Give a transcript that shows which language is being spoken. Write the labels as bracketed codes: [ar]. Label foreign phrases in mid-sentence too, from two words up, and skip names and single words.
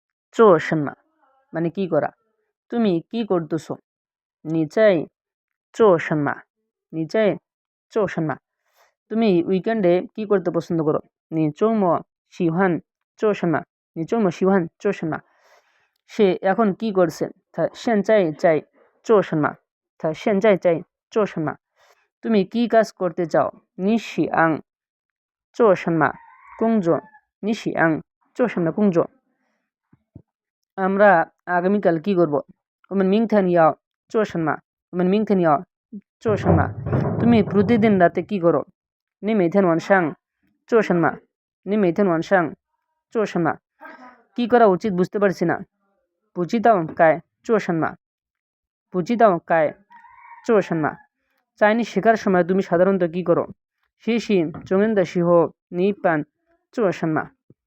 [zh] 做什么 [bn] মানে কি করা। তুমি কি করতেছো? [zh] 你在做什么你在做什么 [bn] তুমি উইকেন্ডে কি করতে পছন্দ করো? [zh] 你周末喜欢做什么你周末喜欢做什么 [bn] সে এখন কি করছে? [zh] 他现在在做什么他现在在做什么 [bn] তুমি কি কাজ করতে চাও? [zh] 你想做什么工作你想做什么工作 [bn] আমরা আগামীকাল কি করব? [zh] 我们明天要做什么我们明天要做什么 [bn] তুমি প্রতিদিন রাতে কি করো? [zh] 你每天晚上做什么你每天晚上做什么 [bn] কি করা উচিত বুঝতে পারছি না। [zh] 不知道该做什么不知道该做什么 [bn] চাইনিজ শেখার সময় তুমি সাধারণত কি করো? [zh] 学习中文的时候你一般做什么